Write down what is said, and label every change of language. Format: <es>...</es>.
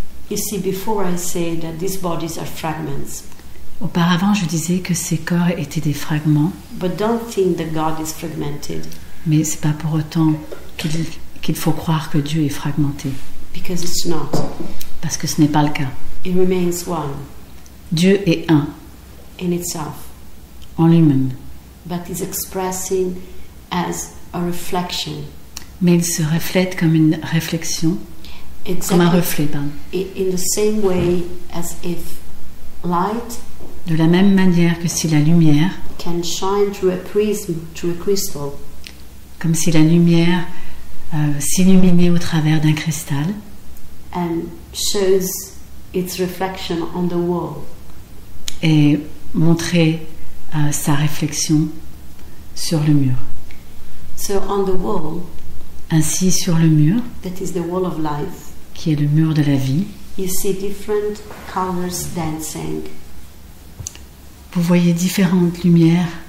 <en>You see, before I say that these bodies are fragments.</en> <fr>Auparavant, je disais que ces corps étaient des fragments.</fr> <en>But don't think that God is fragmented.</en> <fr>Mais c'est pas pour autant qu'il faut croire que Dieu est fragmenté.</fr> <en>Because it's not.</en> <fr>Parce que ce n'est pas le cas.</fr> <en>It remains one.</en> <fr>Dieu est un.</fr> <en>In itself.</en> <fr>En lui-même.</fr> <en>But is expressing as a reflection.</en> <fr>Mais il se reflète comme une réflexion.</fr> <en>Exactly.</en> <fr>Comme un reflet, pardon.</fr> <en>In the same way as if light.</en> <fr>De la même manière que si la lumière.</fr> <en>Can shine through a prism, through a crystal.</en> <fr>Comme si la lumière s'illuminait au travers d'un cristal.</fr> <en>And shows its reflection on the wall.</en> <fr>Et montrer sa réflexion sur le mur.</fr> <en>So on the wall.</en> <fr>Ainsi sur le mur.</fr> <en>That is the wall of life.</en> <fr>Qui est le mur de la vie.</fr> <en>You see different colors dancing.</en> <fr>Vous voyez différentes lumières.</fr>